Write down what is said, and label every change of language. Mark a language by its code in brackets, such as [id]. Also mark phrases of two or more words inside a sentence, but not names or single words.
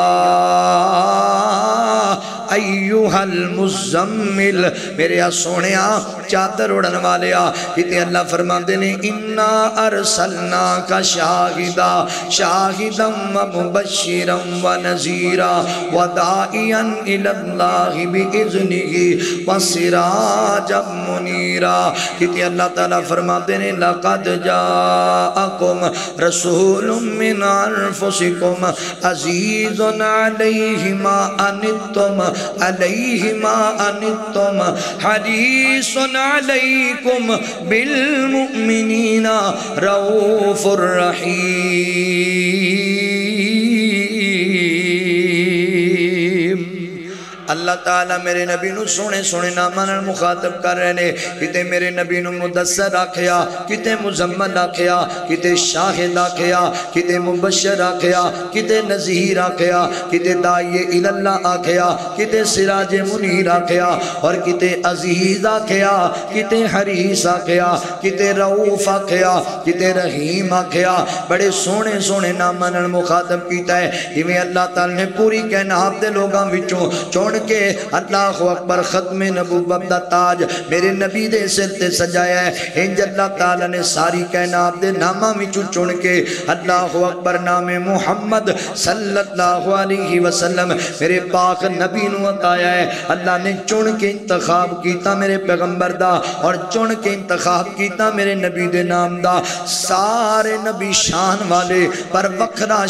[ar] ایوہ المزمل، [pa] میرے سونیا چادر اڑن والیا، کہتے اللہ فرمان دینے انا [ar] ارسلناک شاہدا شاہدا و مبشرا و نذیرا و داعیا الی اللہ بإذنہ و سراجا منیرا، کہتے [pa] اللہ تعالیٰ فرمان دینے [ar] لقد جاءکم رسول من انفسکم عزیز علیہ ما انتم علیہ ما انتم حریص علیکم بالمؤمنین رؤوف الرحیم۔ [pa] اللہ تعالیٰ میرے نبی نو سونے سونے نامان مخاطب کر رہے نے، کتے میرے نبی نو مدثر آکھیا، کتے مزمل آکھیا، کتے شاہد آکھیا، کتے مبشر آکھیا، کتے نذیر آکھیا، کتے [ar] داعی الاللہ [pa] آکھیا، کتے [ar] سراج منیر [pa] آکھیا، اور کتے عزیز آکھیا، کتے حریص آکھیا، کتے رؤوف آکھیا، کتے رحیم آکھیا۔ بڑے سونے سونے نامان مخاطب کیتا ہے، ہمیں اللہ تعالیٰ نے پوری کائنات دے لوگاں وچوں چون کے [ar] اللہ اکبر [pa] ختم نبوت دا تاج میرے نبی دے سر تے سجایا ہے انج اللہ تعالیٰ نے ساری کائنات دے نامہ میں چن کے [ar] اللہ اکبر [pa] نام محمد [ar] صلی اللہ علیہ وسلم [pa] میرے پاک نبی نو عطایا ہے اللہ نے چن کے انتخاب کیتا میرے پیغمبر دا اور چن کے انتخاب کیتا میرے نبی دے نام دا سارے نبی شان والے پر وکھرا